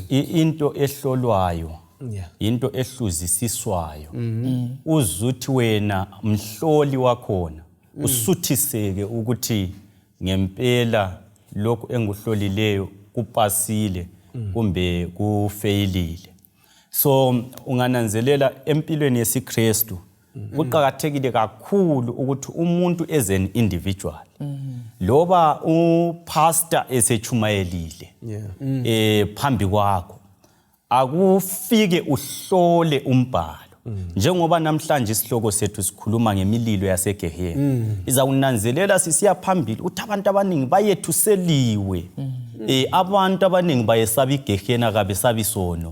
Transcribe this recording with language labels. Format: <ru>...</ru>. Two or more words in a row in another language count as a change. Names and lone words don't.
<nd>into ehlolwayo into ehluzisiswayo uzuthi wena mhloli wakhona usuthiseke ukuthi ngempela lokho enguhlolileyo kupasile kumbe kufeyilile. So ungananzelela empilweni yesiKristu kuqhakathekile kakhulu ukuthi umuntu</nd> <en>as an individual</en> <nd>loba upastor esechumayelile phambi kwakho akufike uhlole umbhalo njengoba namhlanje isihloko sethu sikhuluma ngemililo yasegehena izawunanzelela sisiya phambili ukuthi abantu abaningi bayethuseliwe abantu abaningi bayesaba igehena kabesabi sono.</nd>